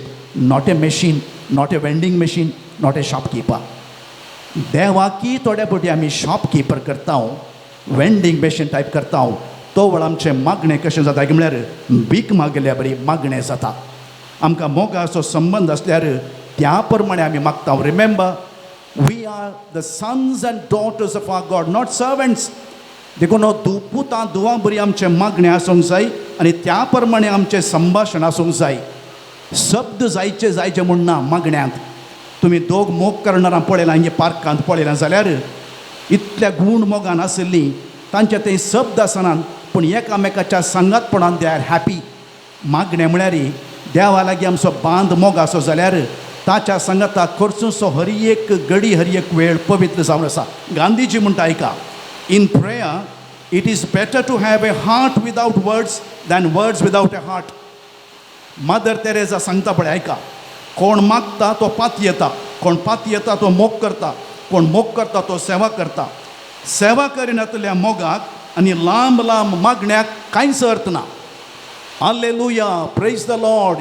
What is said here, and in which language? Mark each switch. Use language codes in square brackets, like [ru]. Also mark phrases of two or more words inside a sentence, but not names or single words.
[en] not a machine, not a vending machine, not a shopkeeper. [kok] देवाकी थोड्या फावटी आमी शॉपकीपर करता, [en] vending machine [kok] टायप करता. तो वेळ आमचें मागणें कशें जाता की म्हळ्यार भीक मागल्या बरी मागणें जाता. आमकां मोगाचो संबंद आसल्यार त्या प्रमाणे आमी मागता. [en] remember, we are the sons and daughters of our God, not servants. [kok] देखून पुतां दुवा बरी आमचें मागणें आसूंक जाय आनी त्या प्रमाणे आमचें संभाशण आसूंक जाय. शब्द जायचे म्हूण ना मागण्यांत. तुमी दोग मोग करणारां पळयलां, हिंगे पार्कांत पळयलां जाल्यार इतल्या गूण मोगान आसलीं. तांचे थंय शब्द आसनात पूण एकामेकाच्या सांगातपणान [en] they are happy. [kok] मागणें म्हळ्यार देवा लागीं आमचो बांद मोगाचो जाल्यार ताच्या सांगाताक खर्चूचो हर एक घडी, हर एक वेळ पवित्र जावन आसा. गांधीजी म्हणटा आयका, [en] in prayer it is better to have a heart without words than words without a heart. [kok] मादर तेरेसा सांगता पळय आयका, कोण मागता तो पात येता, कोण पात येता तो मोग करता, कोण मोग करता तो सेवा करता. सेवा करिनातल्या मोगाक आनी लांब लांब मागण्याक कांयच अर्थ ना. [en] hallelujah, praise the Lord.